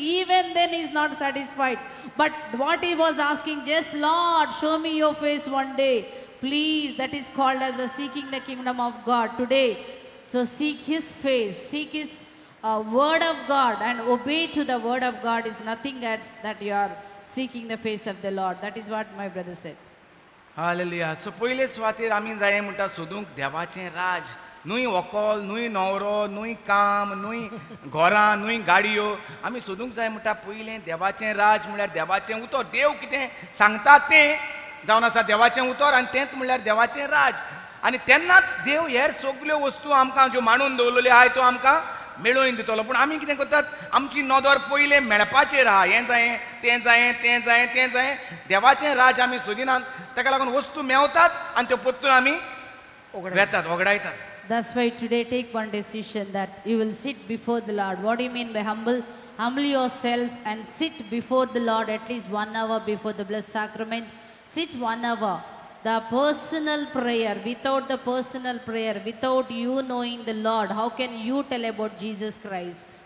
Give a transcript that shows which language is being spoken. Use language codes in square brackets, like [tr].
[en] Even then he's not satisfied. But what he was asking, just Lord, show me your face one day. Please, that is called as a seeking the kingdom of God today. So seek his face, seek his word of God and obey to the word of God is nothing that you are seeking the face of the Lord. That is what my brother said. Hallelujah. [kok] So पयले सुवातेर आमी जाय म्हणटा सोदूंक देवाचें राज. न्हूय वकोल, न्हूय न्हवरो, न्हूय काम, न्हूय घरां, न्हूय गाडयो. आमी सोदूंक जाय म्हणटा पयलें देवाचें राज म्हळ्यार देवाचें उतर. देव कितें सांगता तें जावन आसा देवाचें उतर आनी तेंच म्हळ्यार देवाचें राज. आनी तेन्नाच देव हेर सगल्यो वस्तू आमकां ज्यो मांडून दवरलेल्यो आहाय त्यो आमकां मेळोवन दितलो. पूण आमी कितें करतात आमची नदर पयलें मेळपाचेर आहा. हें जायें तें जायें तें जायें तें जायें. देवाचें राज आमी सोदिनात. ताका लागून वस्तू मेवतात आनी त्यो परतून आमी वगडायतात. [en] That's why today take one decision that you will sit before the Lord. What do you mean by humble? Humble yourself and sit before the Lord at least 1 hour before the blessed sacrament. Sit 1 hour. The personal prayer, without the personal prayer, without you knowing the Lord, how can you tell about Jesus Christ?